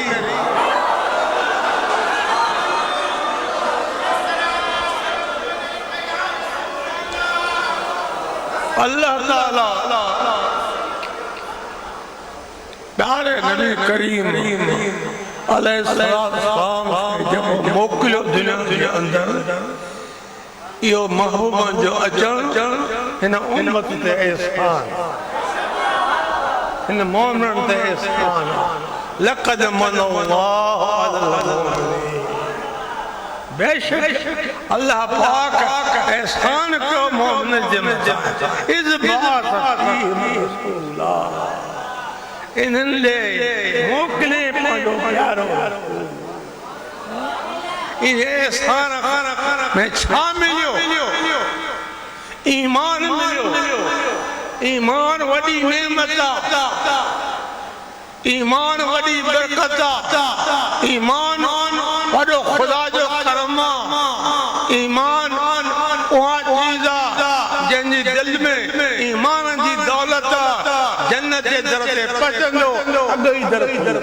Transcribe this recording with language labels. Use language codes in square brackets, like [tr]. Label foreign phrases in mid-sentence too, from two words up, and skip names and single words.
[sd] अल्लाह ताला प्यारे नबी करीम अलैहिस्सलाम जब मोकिलियो दुनिया जे अंदर इहो महबूबन जो अचण हिन उम्मत ते एहसान हिन मोमिनन ते एहसान [ar] لقد من الله على المؤمنين [sd] बेशक अल्लाह पाक एहसान कयो मोमिन जे मथां [ar] إذ بعث رسول الله [sd] इन्हनि मोकिले पंहिंजो प्यारो इहे एहसान में छा मिलियो ईमान मिलियो ईमान वॾी नेमत आहे ईमान वॾी बरकत आहे ईमान वॾो ख़ुदा जो करम आहे ईमान उहा चीज़ आहे जंहिंजी दिलि में ईमान जी दौलत आहे जन्नत जे दर ते पहुचंदो अॻु ई दर